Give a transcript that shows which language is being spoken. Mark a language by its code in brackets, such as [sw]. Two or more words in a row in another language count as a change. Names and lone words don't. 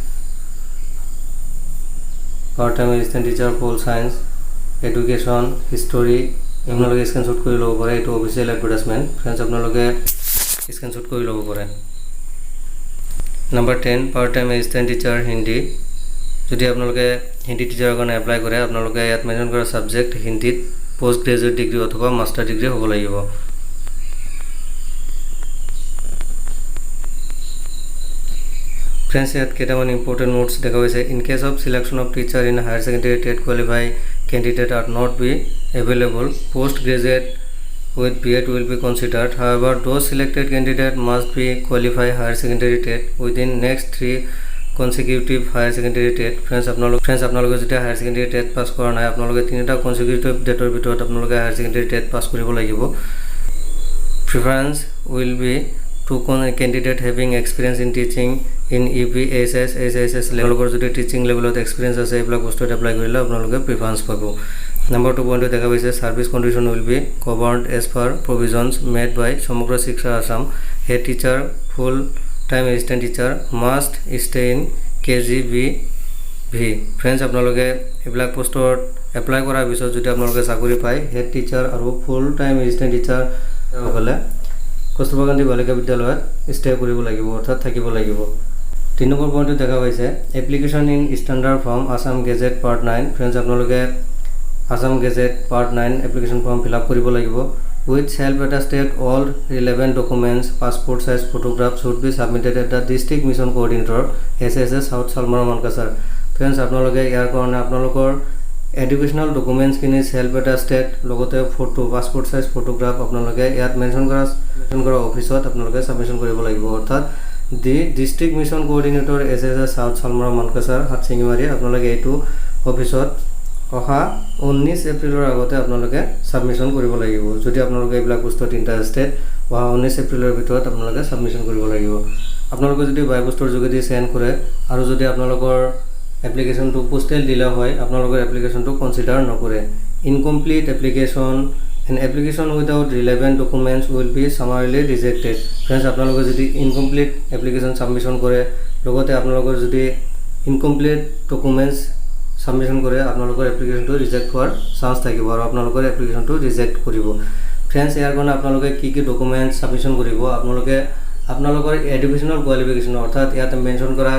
[en] part time assistant teacher pol science education history [as] আপোনালোকে স্ক্ৰীনশ্বট কৰি ল'ব পাৰে এইটো [en] official advertisement friends [as] আপোনালোকে স্ক্ৰীনশ্বট কৰি ল'ব পাৰে নম্বৰ 10 [en] part time assistant teacher Hindi [as] যদি আপোনালোকে হিন্দী টিচাৰৰ কাৰণে এপ্লাই কৰে আপোনালোকে ইয়াত মেনশ্যন কৰা ছাবজেক্ট হিন্দীত [en] post graduate degree [as] অথবা [en] master degree [as] হ'ব লাগিব [en] ফ্ৰেণ্ডছ [as] ইয়াত কেইটামান [en] important notes [as] দেখা গৈছে [en] in case of selection of teacher in higher secondary trade qualify candidate are not be available postgraduate with BEd will be considered however those selected candidate must be qualify higher secondary TET within next 3 consecutive higher secondary TET friends [as] আপোনালোকে যেতিয়া [en] higher secondary [as] TET পাস কৰা নাই আপোনালোকে তিনিটা consecutive ডেটৰ ভিতৰত আপোনালোকে [en] higher secondary TET [as] পাস কৰিব লাগিব [en] preference will be to candidate having experience in teaching in EPSS SSS level [as] যদি টিচিং লেভেলত এক্সপিৰিয়েঞ্চ আছে এইবিলাক পোষ্টত এপ্লাই কৰিলে আপোনালোকে প্ৰিফাৰেঞ্চ পাব [en] number 2 point [as] দেখা পাইছে [en] service condition will be governed as per provisions made by [as] সমগ্ৰ শিক্ষা আসাম [en] head teacher full time assistant teacher must stay in [as] KGBV friends আপোনালোকে এইবিলাক পোষ্টত এপ্লাই কৰাৰ পিছত যদি আপোনালোকে চাকৰি পায় [en] head teacher [as] আৰু [en] full time assistant teacher [as] হ'লে কস্তুৰবা গান্ধী বালিকা বিদ্যালয়ত ষ্টে কৰিব লাগিব অৰ্থাৎ থাকিব লাগিব 3 নম্বৰ পইণ্টত দেখা পাইছে [en] application in standard form [as] আসাম গেজেট পাৰ্ট 9 [en] ফ্ৰেণ্ডছ [as] আপোনালোকে আসাম গেজেট পাৰ্ট 9 এপ্লিকেশ্যন ফৰ্ম ফিল আপ কৰিব লাগিব [en] with self attested all relevant documents passport size photograph should be submitted at the district mission coordinator SSS সাউথ চালমাৰা [as] মানকাছাৰ ফ্ৰেণ্ডছ আপোনালোকে ইয়াৰ কাৰণে আপোনালোকৰ এডুকেশ্যনাল ডকুমেণ্টছখিনি [en] self attested [as] লগতে [en] photo passport size photograph [as] আপোনালোকে ইয়াত মেনশ্যন কৰা অফিচত আপোনালোকে সাবমিশন কৰিব লাগিব অৰ্থাৎ [en] the district mission coordinator [as] SSS সাউথ চালমাৰা মানকাছাৰ হাতচিঙিমাৰী আপোনালোকে এইটো অফিচত অহা 19 এপ্ৰিলৰ আগতে আপোনালোকে সাবমিশন কৰিব লাগিব যদি আপোনালোকে এইবিলাক পোষ্টত ইন্টাৰেষ্টেড অহা 19 এপ্ৰিলৰ ভিতৰত আপোনালোকে সাবমিশন কৰিব লাগিব আপোনালোকে যদি বাই পোষ্টৰ যোগেদি সেন্ড কৰে আৰু যদি আপোনালোকৰ এপ্লিকেশ্যনটো পোষ্টেল দিলা হয় আপোনালোকৰ এপ্লিকেশ্যনটো কনসিডাৰ নকৰে [en] incomplete application an application without relevant documents will be summarily rejected friends [as] আপোনালোকে যদি [en] incomplete application [as] সাবমিশন কৰে লগতে আপোনালোকৰ যদি [en] incomplete documents [as] সাবমিশন কৰে আপোনালোকৰ এপ্লিকেশ্যনটো ৰিজেক্ট হোৱাৰ চান্স থাকিব আৰু আপোনালোকৰ এপ্লিকেশ্যনটো ৰিজেক্ট কৰিব ফ্ৰেণ্ডছ ইয়াৰ কাৰণে আপোনালোকে কি ডকুমেণ্টছ সাবমিশন কৰিব আপোনালোকৰ [en] educational qualification [as] অৰ্থাৎ ইয়াত মেনশ্যন কৰা